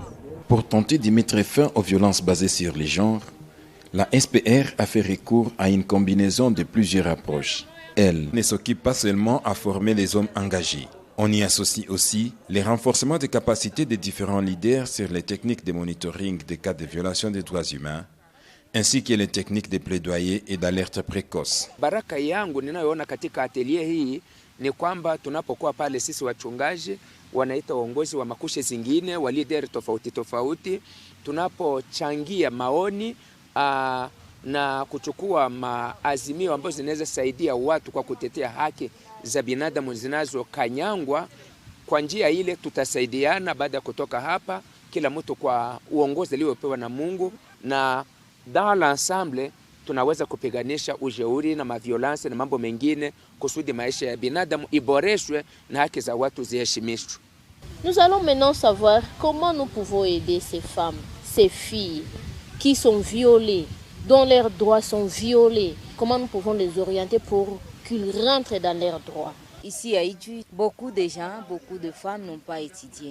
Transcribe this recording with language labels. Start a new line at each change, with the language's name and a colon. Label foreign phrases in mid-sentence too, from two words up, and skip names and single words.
French: Pour tenter d'y mettre fin aux violences basées sur les genres, la SPR a fait recours à une combinaison de plusieurs approches. Elle ne s'occupe pas seulement à former les hommes engagés. On y associe aussi les renforcements des capacités des différents leaders sur les techniques de monitoring des cas de violation des droits humains, ainsi que les techniques de plaidoyer et d'alerte précoce.
Swahili: Baraka yangu ninayoona katika atelier hii ni kwamba tunapokuwa pale sisi wachungaji wanaita uongozi wa makushe zingine wa leader tofauti tofauti, tunapochangia maoni na kuchukua maazimio ambayo zinaweza saidia watu kwa kutetea haki za binadamu zinazokanyangwa, kwa njia ile tutasaidiana. Baada ya kutoka hapa, kila mtu kwa uongozi aliopewa na Mungu, na
French: dans l'ensemble
Swahili: tunaweza kupiganisha ujeuri na maviolence na mambo mengine kusudi maisha ya binadamu iboreshwe na haki za watu ziheshimishwe.
French: Nous allons maintenant savoir comment nous pouvons aider ces femmes, ces filles qui sont violées, dont leurs droits sont violés. Comment nous pouvons les orienter pour qu'ils rentrent dans leurs droits. Ici à Idjouit, beaucoup de gens, beaucoup de femmes n'ont pas étudié.